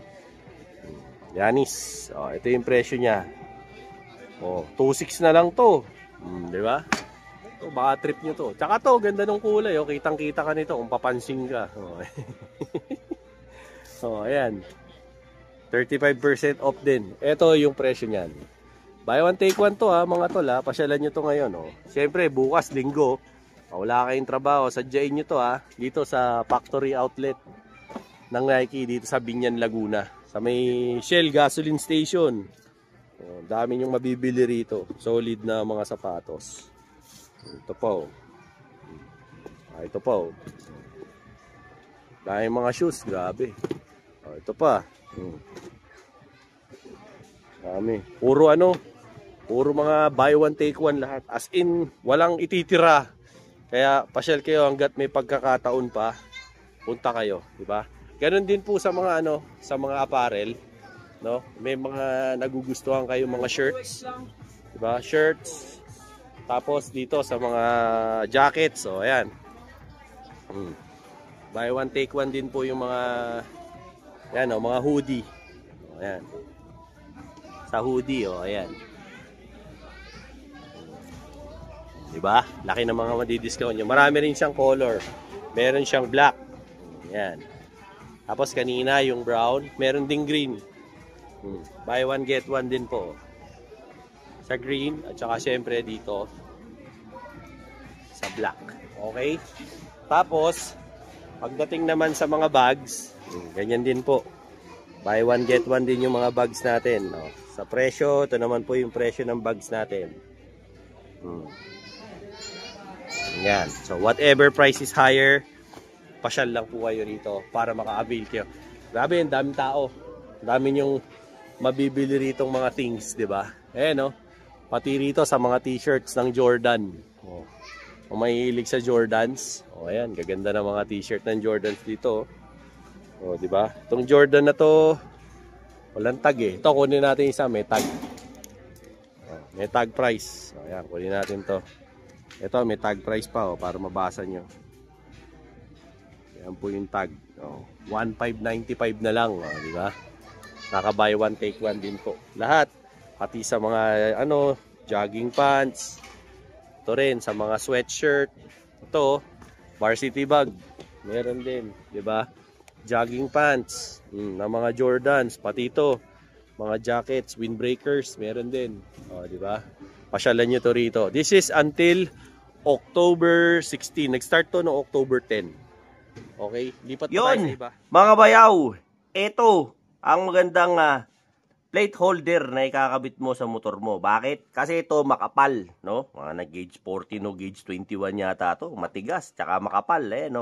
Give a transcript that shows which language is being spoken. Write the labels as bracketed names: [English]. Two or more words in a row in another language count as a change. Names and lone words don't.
[Filipino] Yanis. Oh, ito yung presyo niya. Oh, 2.6 na lang to. Di ba? Oh, baka trip nyo to. Tsaka to, ganda ng kulay. Oh, kitang-kita ka nito kung papansin ka. Oh, oh ayan. 35% off din. Ito yung presyo niyan. [English] Buy one take one [Filipino] to, ha, mga tol, ha. Pasyalan nyo to ngayon, oh. Siyempre, bukas, linggo, wala kayong trabaho, sadyain nyo to, ha. Dito sa [English] factory outlet [Filipino] ng Nike, dito sa Binyan, Laguna. Sa may Shell [English] gasoline station. [Filipino] Oh, dami nyong mabibili rito. Solid na mga sapatos. Ito pa, oh. Ito pa, oh. Dahil mga shoes, grabe. Oh, ito pa. Dami. Puro ano, puro mga [English] buy one take one [Filipino] lahat. [English] As in, [Filipino] walang ititira. Kaya pasyal kayo hanggat may pagkakataon pa. Punta kayo, di ba? Ganon din po sa mga ano, sa mga apparel, no? May mga nagugustuhan kayo mga shirts, di ba? Shirts. Tapos dito sa mga jackets, so ayan. [English] Buy one take one [Filipino] din po yung mga yan, oh, mga hoodie. Oh, ayan. Sa hoodie, oh, ayan. Diba? Laki ng mga madi-discount nyo. Marami rin siyang color. Meron siyang black. Ayan. Tapos kanina yung brown. Meron ding green. [English] Buy one, get one [Filipino] din po. Sa green. At saka syempre dito sa black. Okay? Tapos, pagdating naman sa mga bags, ganyan din po. [English] Buy one, get one [Filipino] din yung mga bags natin. No? Sa presyo, ito naman po yung presyo ng bags natin. Yan. [English] So, whatever price is higher, [Filipino] pasyal lang po kayo rito para maka-avail kayo. Grabe, ang daming tao. Ang dami yung mabibili rito mga things, di ba? No? Pati rito sa mga t-shirts ng Jordan. Oh. Kung mahilig sa Jordans, ayan, gaganda ng mga t-shirt ng Jordans dito. Oh, di ba? Itong Jordan na to, walang tag eh. Ito, kunin natin isa, may tag. Oh, may [English] tag price. [Filipino] Ayan, kunin natin to. Ito, may [English] tag price [Filipino] pa, para mabasa nyo. Ayan po yung tag. 1,595 na lang, di ba? Naka- [English] buy one, take one [Filipino] din po. Lahat. Pati sa mga, [English] jogging pants. [Filipino] Ito rin, sa mga sweatshirt. Ito, [English] varsity bag. [Filipino] Meron din, di ba? [English] Jogging pants. [Filipino] Na mga Jordans. Pati ito, mga [English] jackets, windbreakers. [Filipino] Meron din. Di ba? Pasyalan nyo to rito. [English] This is until October 16. [Filipino] Nag-start to no October 10. Okay? Lipat pa tayo sa iba. Mga bayaw, ito ang magandang plate holder na ikakabit mo sa motor mo. Bakit? Kasi ito makapal, no? Mga nag-gauge 40 no, gauge 21 yata to. Matigas, tsaka makapal, no?